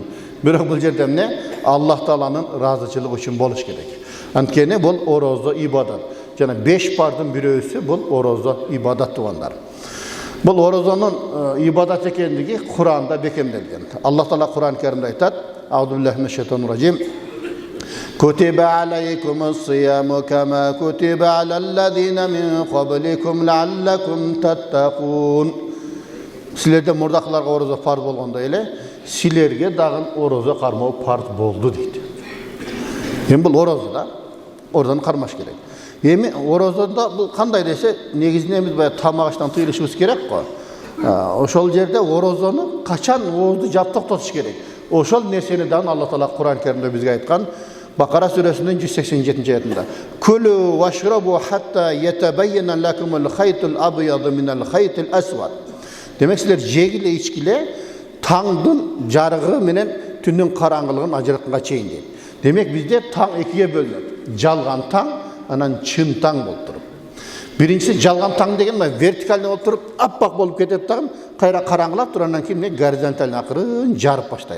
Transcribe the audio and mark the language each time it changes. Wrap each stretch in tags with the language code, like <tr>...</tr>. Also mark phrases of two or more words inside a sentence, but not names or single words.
<ky>Бирок бул жерде эмне? Аллах Тааланын ыраазычылыгы үчүн болуш керек. Анткени бул орозо ибадат. Жана 5 бардын бирөөсү бул орозо ибадат тугандар. Бул орозонун ибадат экендиги Куранда бекемделген. Аллах Таала Куран Керимде айтат:</ky> <ar>أعوذ بالله من الشيطان الرجيم. كتب عليكم الصيام كما كتب على الذين من قبلكم لعلكم تتقون.</ar> <ky>Силерде мурдакыларга орозо фарз болгондой эле, силерге дагы орозо кармоо фарз болду дейт. Эми бул орозо да, орозону кармаш керек. Эми орозодо бул кандай десе, негизинен биз баягы тамак аштан тыйылышыбыз керек го. Ошол жерде орозону качан оозду жап токтотуш керек. Ошол нерсени дагы Аллах Таала Куран Керимде бизге айткан.</ky> <tr>Bakara suresinin 187. ayetinde.</tr> <ar>كلوا واشربوا حتى يتبين لكم الخيط الأبيض من الخيط الأسود.</ar> <ky>Demek sizler jegile içkile tаңдын жарыгы менен түндүн караңгылыгын ажыратканга чейин дейт. Демек бизде таң экиге бөлүнөт. Жалган таң, анан чын таң болуп туруп. Биринчиси жалган таң деген вертикалный болуп туруп, аппак болуп кетет дагы, кайра караңгылап турандан кийин горизонталный акырын жарып баштайт.</ky>